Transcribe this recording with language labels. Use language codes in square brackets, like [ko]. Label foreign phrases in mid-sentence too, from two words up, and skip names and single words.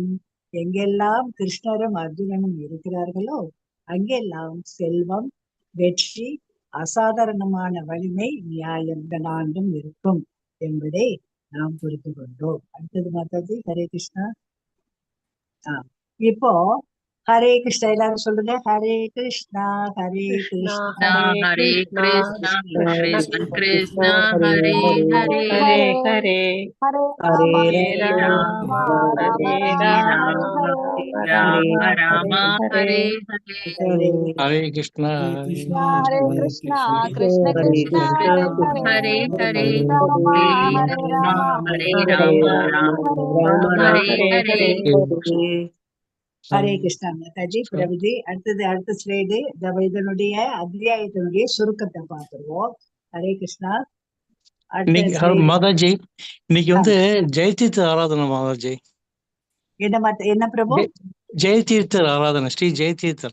[ta] எங்கெல்லாம் கிருஷ்ணரும் அர்ஜுனனும் இருக்கிறார்களோ அங்கெல்லாம் செல்வம், வெற்றி, அசாதாரணமான வலிமை, நியாயம் இந்த 4ம் இருக்கும் என்பதை நாம் புரிந்து கொண்டோம். அடுத்தது மாதாஜி ஹரே கிருஷ்ணா. இப்போ ஹரே கிருஷ்ணா எல்லாரும் சொல்லுங்க. ஹரே கிருஷ்ணா ஹரே கிருஷ்ணா ஹரே கிருஷ்ணா கிருஷ்ண கிருஷ்ணா ஹரே ஹரே ஹரே ஹரே ஹரே ராம ஹரே ராம ராம ராம ஹரே ஹரே ஹரே கிருஷ்ணா ஹரே கிருஷ்ணா கிருஷ்ண கிருஷ்ணா ஹரே ஹரே ஹரே ராம ஹரே ராம ராம ஹரே ஹரே. ஹரே கிருஷ்ணா மாதாஜி. பிரபுஜி அடுத்த ஸ்லைடு இதனுடைய அத்தியாயத்தினுடைய சுருக்கத்தை பார்த்துருவோம். ஹரே கிருஷ்ணா. மாதாஜி இன்னைக்கு ஜெயதீர்த்த ஆராதனை மாதாஜி. என்ன பிரபு? ஜெயதீர்த்தர் ஆராதனை, ஸ்ரீ ஜெயதீர்த்தர்.